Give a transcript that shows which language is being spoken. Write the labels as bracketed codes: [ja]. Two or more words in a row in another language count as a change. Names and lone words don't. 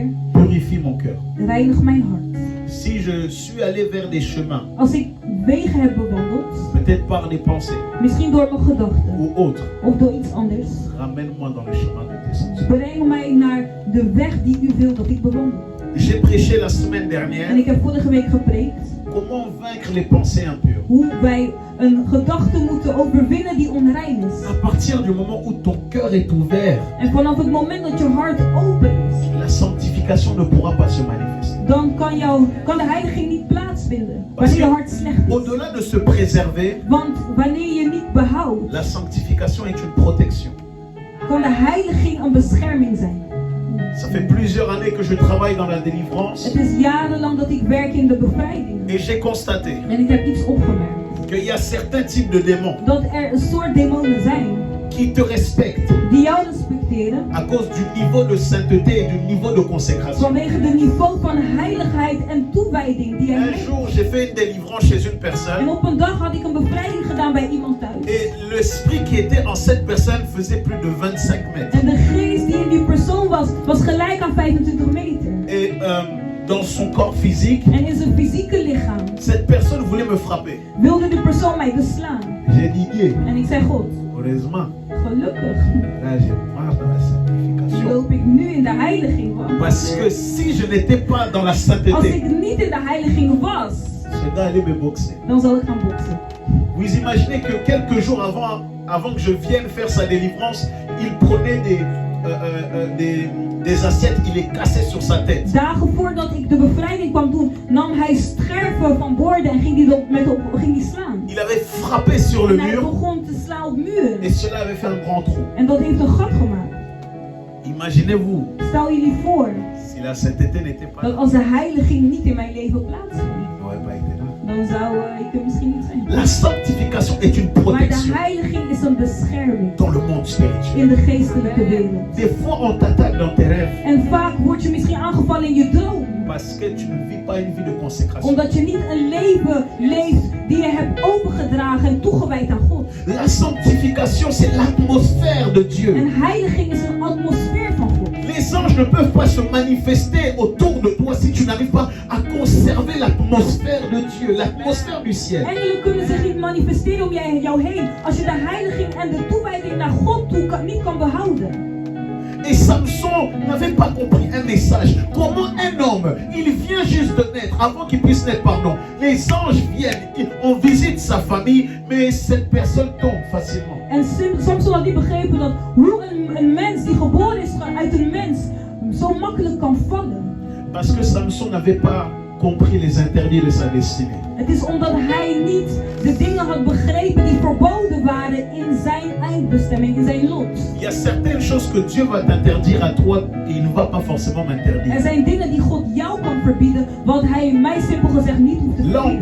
[fr] purifie mon cœur. [nl] reinig mijn hart. [fr] Si je suis allé vers des chemins, [nl] Als ik wegen heb bewandeld, [fr] peut-être par des pensées [nl] misschien door mijn gedachten [fr] ou autres, [nl] of door iets anders, [fr] ramène-moi dans le chemin de tes sentiers. [nl] breng mij naar de weg die u wil dat ik bewandel. [fr] J'ai prêché la semaine [nl] En [fr] dernière [nl] ik heb vorige week gepreekt [fr] comment vaincre les pensées impures. [nl] hoe wij een gedachte moeten overwinnen die onrein is. [fr] À partir du moment où ton cœur est ouvert, [nl] En vanaf het moment dat je hart open is, [fr] la sanctification ne pourra pas se manifester. [nl] dan kan de heiliging niet plaatsvinden. [fr] Parce [nl] Wanneer je [fr] que [nl] hart slecht is. [fr] au-delà de se préserver, [nl] Want wanneer je niet behoudt, [fr] la sanctification est une protection. [nl] kan de heiliging een bescherming zijn. [fr] Ça fait plusieurs années que je travaille dans la délivrance [nl] Het is jarenlang dat ik werk in de bevrijding. [fr] et j'ai constaté [nl] En ik heb iets opgemerkt. [fr] qu'il y a certains types de démons [nl] Dat er een soort demonen zijn [fr] qui te respectent [nl] die jou respecteren [fr] à cause du niveau de sainteté et du niveau de consécration. [nl] vanwege de niveau van heiligheid en toewijding die jij [fr] Un [nl] hebt. [fr] jour, j'ai fait une délivrance chez une [nl] En [fr] personne [nl] op een dag had ik een bevrijding gedaan bij iemand thuis. [fr] et l'esprit qui était en cette personne faisait plus de 25 mètres. [nl] En de geest die in die persoon was gelijk aan 25 meter. [fr] Et dans son corps physique, [nl] En in zijn fysieke lichaam [fr] cette personne voulait me frapper. [nl] wilde de persoon mij beslaan. [fr] J'ai dit, Dieu, [nl] En ik zei: God, [fr] heureusement, [nl] gelukkig [fr] là j'ai marre dans la sanctification. [nl] loop ik nu in de heiliging was. [fr] Parce que si je n'étais pas dans la [nl] Als [fr] sainteté, [nl] ik niet in de heiliging was, [fr] je vais aller me boxer. [nl] dan zal ik gaan boksen. [fr] Vous imaginez que quelques jours avant que je vienne faire sa délivrance, il prenait des assiettes, il les cassait sur sa tête. [nl] Dagen voordat ik de bevrijding kwam doen, nam hij scherven van borden en ging die slaan. [fr] Il avait frappé sur le [nl] En hij [fr] mur [nl] begon te slaan op muren. [fr] et cela avait fait un grand trou. [nl] En dat heeft een gat gemaakt. [fr] Imaginez-vous [nl] Stel jullie voor [fr] si la sainteté n'était pas [nl] dat [fr] là, [nl] als de heiliging niet in mijn leven plaatsvond, [fr] il n'aurait pas été là. [nl] dan zou ik er misschien niet zijn. [fr] La sanctification est une [nl] Maar de [fr] protection [nl] heiliging is een bescherming [fr] dans le monde spirituel. [nl] in de geestelijke wereld. [fr] Des fois, on t'attaque dans tes rêves [nl] En vaak word je misschien aangevallen in je droom. [fr] parce que tu ne vis pas une vie de consécration. [nl] Omdat je niet een leven leeft die je hebt opengedragen en toegewijd aan God. [fr] La sanctification, c'est l'atmosphère de Dieu. [nl] En heiliging is een atmosfeer van God. [fr] Les anges ne peuvent pas se manifester autour de toi si tu n'arrives pas à conserver l'atmosphère de Dieu, l'atmosphère du ciel. [nl] Engelen kunnen zich niet manifesteren om jou heen als je de heiliging en de toewijding naar God toe niet kan behouden. [fr] Et Samson n'avait pas compris un message. Comment un homme, il vient juste de naître, avant qu'il puisse naître, pardon. Les anges viennent, on visite sa famille, mais cette personne tombe facilement. [nl] En Samson had niet begrepen dat hoe een mens die geboren is uit een mens zo makkelijk kan vallen. [fr] Parce que Samson n'avait pas compris les interdits de sa destinée. [nl] Het is omdat hij niet de dingen had begrepen die verboden waren in zijn eindbestemming, in zijn lot. [fr] Il y a certaines choses que Dieu va t'interdire à toi et il ne va pas forcément [nl] Er [fr] m'interdire. [nl] zijn dingen die God jou kan verbieden, wat hij mij simpel gezegd niet hoeft te [fr] Là, on [nl] verbieden.